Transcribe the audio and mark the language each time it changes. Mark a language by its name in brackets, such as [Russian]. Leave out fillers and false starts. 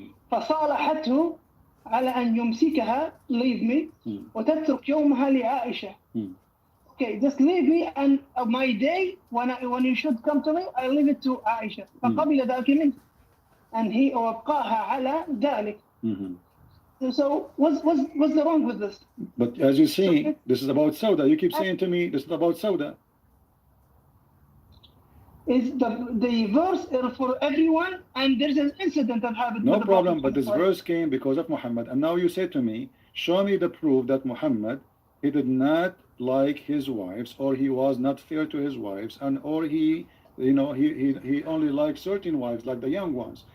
[Arabic] فصالحته على أن يمسكها [English] leave me [Arabic] وتترك يومها لعائشة. [English] Okay, just leave me and my day when you should come to me, I leave it to Aisha. [Arabic] فقبل ذلك منه. [English] And he [Arabic] وابقاها على ذلك. [English] So what's the wrong with this? But as you see, this is about Sauda. You keep saying to me, this is about Sauda. Is the verse for everyone, and there's an incident that happened. No problem, but this verse came because of Muhammad. And now you say to me, show me the proof that Muhammad, he did not like his wives, or he was not fair to his wives, or he only liked certain wives, like the young ones.